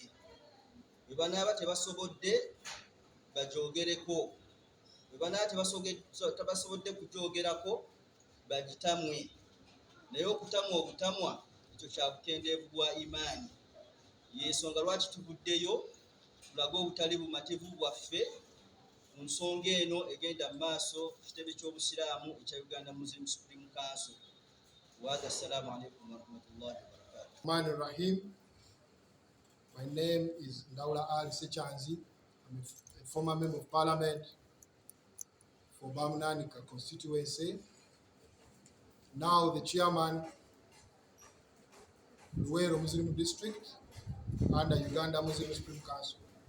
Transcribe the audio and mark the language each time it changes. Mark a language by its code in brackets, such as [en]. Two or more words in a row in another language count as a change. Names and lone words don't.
[lg] Bwe banaaba tebasobodde bagyogereko, bwe banaaba tebasobodde kugyogerako bagitamwe. Naye okutamwa obutamwa ekyo kya bukendeevu bwa imaani. Y'ensonga lwaki tuvuddeyo tulage obutali bumativu bwaffe ku nsonga eno egenda mu maaso kitebe ky'obusiraamu ekya Uganda Muslim Supreme Council. [ar] السلام عليكم ورحمة الله وبركاته. Rahim. [en] My name is Ndaula Ali Sechanzi. I'm a former member of parliament for Bamunanika constituency. Now the chairman Luweero Muslim district under Uganda Muslim Supreme Council.